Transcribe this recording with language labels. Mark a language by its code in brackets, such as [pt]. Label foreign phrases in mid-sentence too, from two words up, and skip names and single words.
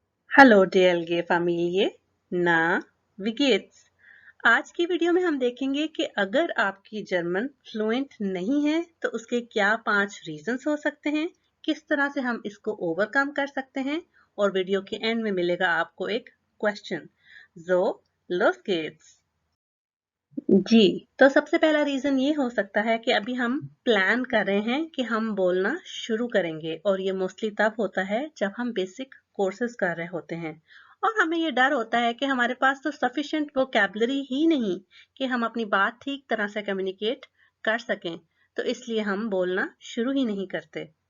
[de] Hallo DLG Familie, na, wie geht's? [hi] आज की वीडियो में हम देखेंगे कि अगर आपकी जर्मन फ्लुएंट नहीं है तो उसके क्या 5 रीजंस हो सकते हैं, किस तरह से हम इसको ओवरकम कर सकते हैं और वीडियो के एंड में मिलेगा आपको एक क्वेश्चन। [de] So, los geht's! [hi] जी, तो सबसे पहला रीजन ये हो सकता है कि अभी हम प्लान कर रहे हैं कि हम बोलना शुरू करेंगे और ये मोस्टली तब होता है जब हम [en] basic courses [hi] कर रहे होते हैं और हमें ये डर होता है कि हमारे पास तो [en] sufficient vocabulary [hi] ही नहीं कि हम अपनी बात ठीक तरह से कम्युनिकेट कर सकें, तो इसलिए हम बोलना शुरू ही नहीं करते।